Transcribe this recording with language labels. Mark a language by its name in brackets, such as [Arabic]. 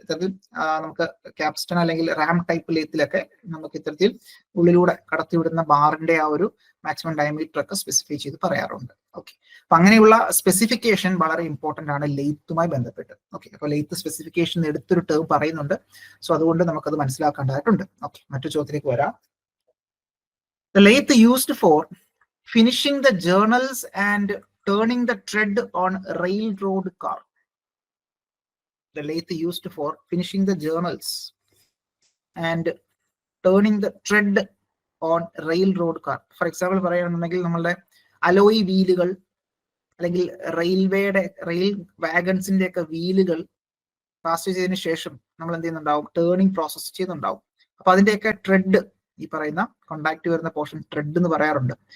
[Malayalam] ഇത്തരത്തിൽ നമുക്ക് ക്യാപ്സ്റ്റൺ അല്ലെങ്കിൽ റാം ടൈപ്പ് ലേത്തിലൊക്കെ നമുക്ക് ഇത്തരത്തിൽ ഉള്ളിലൂടെ കടത്തിവിടുന്ന ബാറിന്റെ ആ ഒരു മാക്സിമം ഡയമീറ്റർ ഒക്കെ സ്പെസിഫൈ ചെയ്ത് പറയാറുണ്ട്. ഓക്കെ, അപ്പൊ അങ്ങനെയുള്ള സ്പെസിഫിക്കേഷൻ വളരെ ഇമ്പോർട്ടന്റ് ആണ് ലെയ്ത്തുമായി ബന്ധപ്പെട്ട്. ഓക്കെ, അപ്പൊ ലെയ്ത്ത് സ്പെസിഫിക്കേഷൻ എടുത്തൊരു ടേം പറയുന്നുണ്ട്. സോ അതുകൊണ്ട് നമുക്കത് മനസ്സിലാക്കേണ്ടതായിട്ടുണ്ട്. ഓക്കെ, മറ്റു ചോദ്യത്തിലേക്ക് വരാം. [English] The lathe used for finishing the journals and turning the tread on railroad car. The lathe used for finishing the journals and turning the tread on railroad car. For example, [Malayalam] പറയുകയാണെന്നുണ്ടെങ്കിൽ നമ്മളുടെ alloy വീലുകൾ അല്ലെങ്കിൽ rail വാഗൺസിന്റെ ഒക്കെ വീലുകൾ pass ചെയ്തതിനു ശേഷം നമ്മൾ എന്ത് ചെയ്യുന്നുണ്ടാവും, turning process ചെയ്യുന്നുണ്ടാവും. അപ്പൊ അതിന്റെയൊക്കെ ട്രെഡ്, ഈ പറയുന്ന കോണ്ടാക്ട് വരുന്ന പോർഷൻ ട്രെഡ് എന്ന് പറയാറുണ്ട്.